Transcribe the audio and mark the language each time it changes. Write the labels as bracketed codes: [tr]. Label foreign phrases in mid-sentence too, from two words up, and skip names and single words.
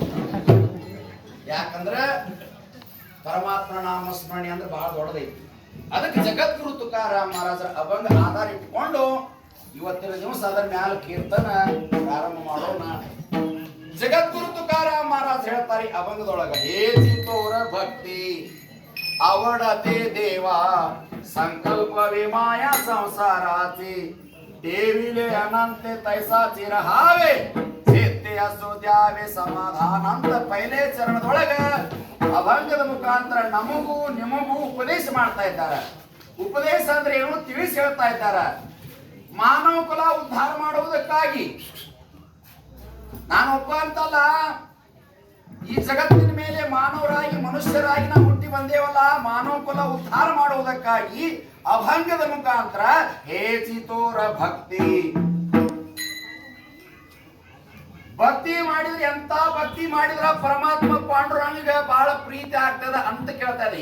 [kn] ಯಾಕಂದ್ರೆ ಪರಮಾತ್ಮ ನಾಮಸ್ಮರಣೆ ಅಂದ್ರೆ ಬಹಳ ದೊಡ್ಡದೈತಿ. ಅದಕ್ಕೆ ಜಗದ್ಗುರು ತುಕಾರಾಮ್ ಮಹಾರಾಜರ ಅಭಂಗ ಆಧಾರ ಇಟ್ಕೊಂಡು ಇವತ್ತಿನ ದಿವಸ ಅದರ ಮ್ಯಾಲ ಕೀರ್ತನ ಪ್ರಾರಂಭ ಮಾಡೋಣ. ಜಗದ್ಗುರು ತುಕಾರಾಮ್ ಮಹಾರಾಜ್ ಹೇಳ್ತಾರೆ ಅಭಂಗದೊಳಗ, [mr] हेचि थोर भक्ती आवडते देवा संकल्प विमाया संसाराची देविले अनंत तैसाची रहावे चित्ते असो द्यावे समाधान [kn] ಅಂತ ಪೈಲೆ ಚರಣದೊಳಗ ಅಭಂಗದ ಮುಖಾಂತರ ನಮಗೂ ನಿಮಗೂ ಉಪದೇಶ ಮಾಡ್ತಾ ಇದ್ದಾರೆ. ಉಪದೇಶ ಅಂದ್ರೆ ಏನು ತಿಳಿಸಿ ಹೇಳ್ತಾ ಇದ್ದಾರೆ. ಮಾನವ ಕುಲ ಉದ್ಧಾರ ಮಾಡುವುದಕ್ಕಾಗಿ ನಾನೊಬ್ಬ ಅಂತಲ್ಲ, ಈ ಜಗತ್ತಿನ ಮೇಲೆ ಮಾನವರಾಗಿ ಮನುಷ್ಯರಾಗಿ ನಾವು ಹುಟ್ಟಿ ಬಂದೇವಲ್ಲ, ಮಾನವ ಕುಲ ಉದ್ಧಾರ ಮಾಡುವುದಕ್ಕಾಗಿ ಅಭಂಗದ ಮುಖಾಂತರ [mr] हेचि थोर भक्ती [kn] ಭಕ್ತಿ ಮಾಡಿದ್ರೆ ಎಂತ ಭಕ್ತಿ ಮಾಡಿದ್ರ ಪರಮಾತ್ಮ ಪಾಂಡುರಂಗ ಬಹಳ ಪ್ರೀತಿ ಆಗ್ತದ ಅಂತ ಕೇಳ್ತಾ ಇದೆ.